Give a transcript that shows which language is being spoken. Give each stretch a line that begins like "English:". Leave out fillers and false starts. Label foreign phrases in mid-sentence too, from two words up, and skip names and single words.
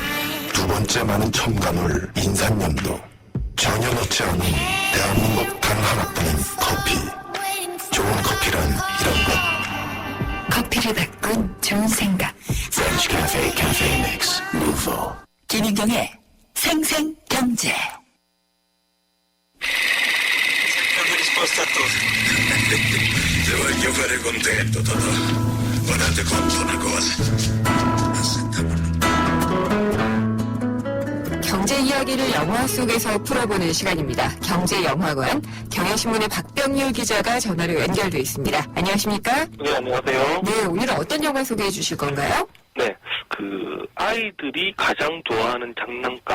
Korean: 두 번째 많은 첨가물 인산염도. 전혀 넣지 않은 대한민국 단 하나뿐인 커피. 좋은 커피란 이런 것. 커피를 바꾼 좋은 생각. French Cafe Cafe Mix Nouveau. 김인경의 생생경제
Neapolitan: Te voglio fare contento, Totò.
Italian: Guardate quanto una cosa.
Korean: 경제 이야기를 영화 속에서 풀어보는 시간입니다. 경제영화관 경향신문의 박병률 기자가 전화로 연결돼 있습니다. 안녕하십니까? 네, 안녕하세요. 네, 오늘은 어떤 영화 소개해 주실 건가요? 네, 아이들이 가장 좋아하는 장난감.